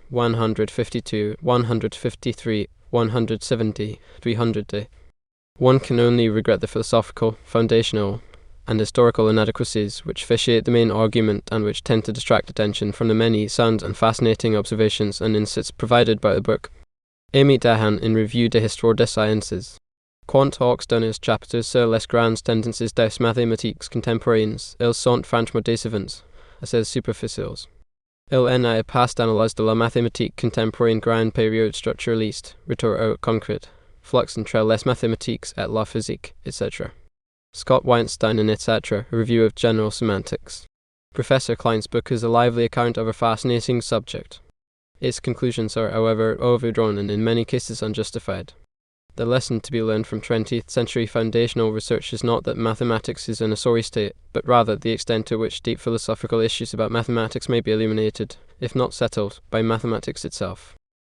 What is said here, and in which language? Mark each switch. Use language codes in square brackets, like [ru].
[en] 152, 153, 170, 300. One can only regret the philosophical, foundational, and historical inadequacies which vitiate the main argument and which tend to distract attention from the many sound and fascinating observations and insights provided by the book. Amy Dahan in Revue de Histoire des Sciences. [fr] Quant aux derniers chapitres sur les grandes tendances des mathématiques contemporaines, ils sont franchement décevants, assez superficiels. Il n'est pas d'analyse de la mathématique contemporaine grande période structuraliste, retour au concret, flux entre les mathématiques et la physique, etc. [en] Scott Weinstein and etc., A Review of General Semantics. Professor Kline's book is a lively account of a fascinating subject. Its conclusions are, however, overdrawn and in many cases unjustified. The lesson to be learned from 20th century foundational research is not that mathematics is in a sorry state, but rather the extent to which deep philosophical issues about mathematics may be illuminated, if not settled, by mathematics itself.